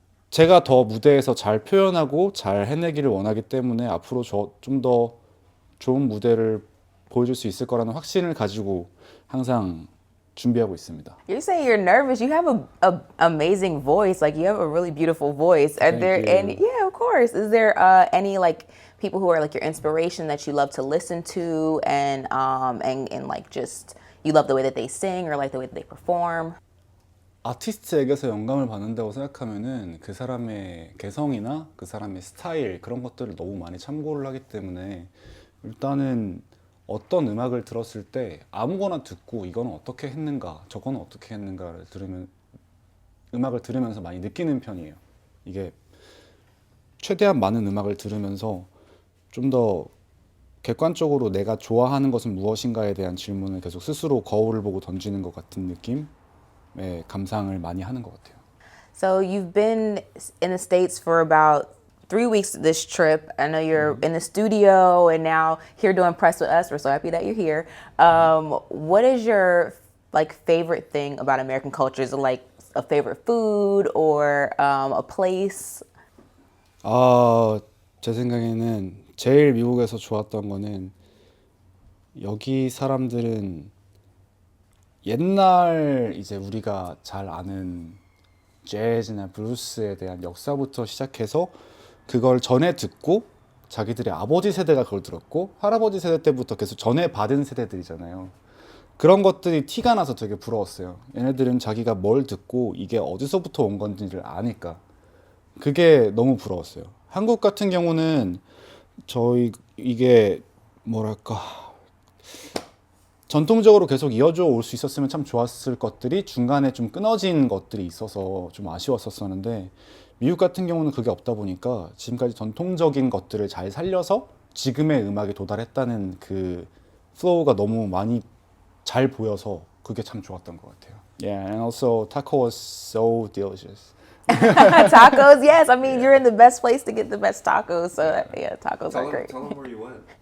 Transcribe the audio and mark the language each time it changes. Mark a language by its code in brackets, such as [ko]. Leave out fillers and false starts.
[ko] 제가 더 무대에서 잘 표현하고 잘 해내기를 원하기 때문에 앞으로 좀 더 좋은 무대를 보여줄 수 있을 거라는 확신을 가지고 항상 준비하고 있습니다. [en] You're saying you're nervous. You have a amazing voice. Like, you have a really beautiful voice. Are there any? Yeah, of course. Is there any like people who are like your inspiration that you love to listen to and like just you love the way that they sing or like the way that they perform? [ko] 아티스트에게서 영감을 받는다고 생각하면은 그 사람의 개성이나 그 사람의 스타일 그런 것들을 너무 많이 참고를 하기 때문에 일단은 어떤 음악을 들었을 때 아무거나 듣고 이거는 어떻게 했는가 저거는 어떻게 했는가를 음악을 들으면서 많이 느끼는 편이에요. 이게 최대한 많은 음악을 들으면서 좀 더 객관적으로 내가 좋아하는 것은 무엇인가에 대한 질문을 계속 스스로 거울을 보고 던지는 것 같은 느낌의 감상을 많이 하는 것 같아요. [en] So you've been in the States for about 3 weeks this trip. I know you're in the studio and now here doing press with us. We're so happy that you're here. What is your like favorite thing about American culture? Is it like a favorite food or a place? [ko] 제 생각에는 제일 미국에서 좋았던 거는 여기 사람들은 옛날 이제 우리가 잘 아는 재즈나 블루스에 대한 역사부터 시작해서 그걸 전에 듣고 자기들의 아버지 세대가 그걸 들었고 할아버지 세대 때부터 계속 전해 받은 세대들이잖아요. 그런 것들이 티가 나서 되게 부러웠어요. 얘네들은 자기가 뭘 듣고 이게 어디서부터 온 건지를 아니까 그게 너무 부러웠어요. 한국 같은 경우는 이게 뭐랄까 전통적으로 계속 이어져 올 수 있었으면 참 좋았을 것들이 중간에 좀 끊어진 것들이 있어서 좀 아쉬웠었는데 미국 같은 경우는 그게 없다 보니까 지금까지 전통적인 것들을 잘 살려서 지금의 음악에 도달했다는 그 플로우가 너무 많이 잘 보여서 그게 참 좋았던 것 같아요. [en] Yeah, and also taco was so delicious. Tacos, yes. I mean, you're in the best place to get the best tacos. So yeah, tacos are great. Tell them where you went.